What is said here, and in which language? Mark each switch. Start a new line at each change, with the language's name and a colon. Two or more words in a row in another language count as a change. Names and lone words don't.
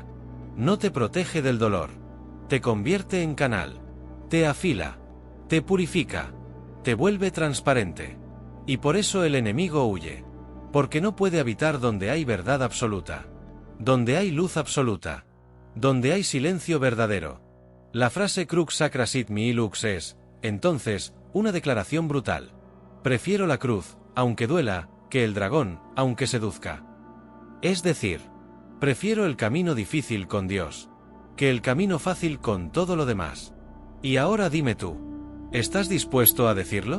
Spanish: No te protege del dolor. Te convierte en canal. Te afila. Te purifica. Te vuelve transparente. Y por eso el enemigo huye. Porque no puede habitar donde hay verdad absoluta. Donde hay luz absoluta. Donde hay silencio verdadero. La frase
Latin: crux sacra sit mihi lux
Spanish: es, entonces, una declaración brutal. Prefiero la cruz, aunque duela, que el dragón, aunque seduzca. Es decir, prefiero el camino difícil con Dios, que el camino fácil con todo lo demás. Y ahora dime tú, ¿estás dispuesto a decirlo?